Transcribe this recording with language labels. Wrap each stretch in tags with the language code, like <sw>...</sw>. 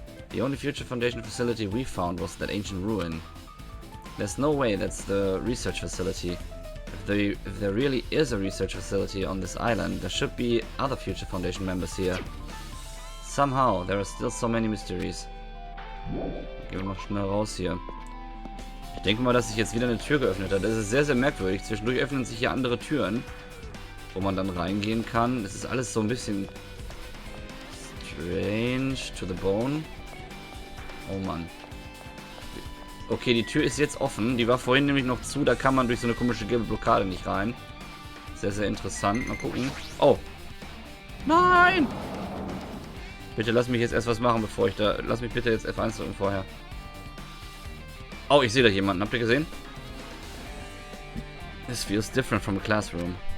<en>The only Future Foundation facility we found was that ancient ruin. There's no way that's the research facility. If there really is a research facility on this island, there should be other Future Foundation members here. Somehow, there are still so many mysteries.</en> <de>Gehen wir noch schnell raus hier. Ich denke mal, dass sich jetzt wieder eine Tür geöffnet hat. Das ist sehr, sehr merkwürdig. Zwischendurch öffnen sich hier andere Türen, wo man dann reingehen kann. Es ist alles so ein bisschen</de> <en>strange to the bone.</en> <de>Oh Mann. Okay, die Tür ist jetzt offen. Die war vorhin nämlich noch zu. Da kann man durch so eine komische gelbe Blockade nicht rein. Sehr, sehr interessant. Mal gucken. Oh. Nein! Bitte lass mich jetzt erst was machen, bevor ich da... Lass mich bitte jetzt F1 drücken vorher. Oh, ich sehe da jemanden. Habt ihr gesehen?</de> <en>This feels different from a classroom.</en>